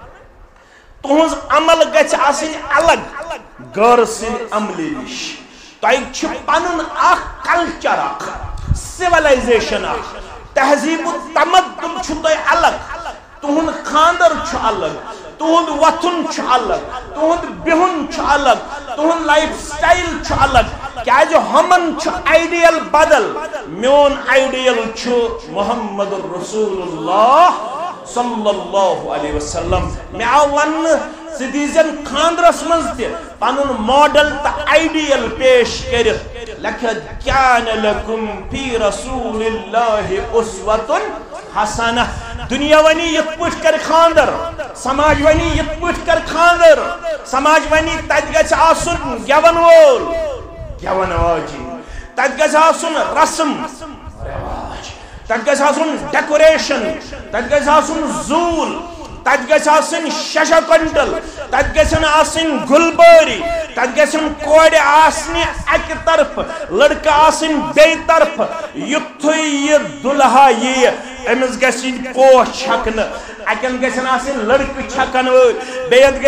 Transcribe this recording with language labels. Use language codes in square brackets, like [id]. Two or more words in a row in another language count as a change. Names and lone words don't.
[ks] تہنز عمل گژھِ آسٕنۍ الگ غور سٕنٛدِ عملہِ نش تۄہہِ چھُ پنُن اکھ کلچر اکھ سِولایزیشن اکھ تہذیب و تمدن چھو تو الگ تہند خاندر چھو الگ تہند وطن چھو الگ تہند بہن چھو الگ تہند [en] life style [ks] چھو الگ کیا جو ہمن چھو آئیڈیل بدل میون آئیڈیل چھو [ar] محمد رسول اللہ صلی اللہ علیہ وسلم [ks] میں آون سدیزن خاندرس منزتے پانون ماڈل تا آئیڈیل پیش کرت لکھت [ar] کان لکم فی رسول اللہ اسوۃ حسنہ [ks] دنیا ونی یت پٹ کر خاندر سماج ونی یت پٹ کر خاندر سماج ونی تت گژھِ آسن گیون وول گیون واجی تت گژھِ آسن رسم رواج تت گژھِ آسُن ڈیکوریشن تت گژھِ آسُن زوٗل تت گژھِ آسٕنۍ ششا کنٹل تت گژھن آسٕنۍ گُلبٲری تت گژھن کورِ آسنہِ اکہِ طرفہٕ لڑکہٕ آسٕنۍ بیٚیہِ طرفہٕ یُتھُے یہِ دُلہا یِیہِ أمِس گژھِ یِنۍ پوش چھکنہٕ اَکٮ۪ن گژھن آسٕنۍ لڑکہٕ چھکن وٲلۍ بیٚیَن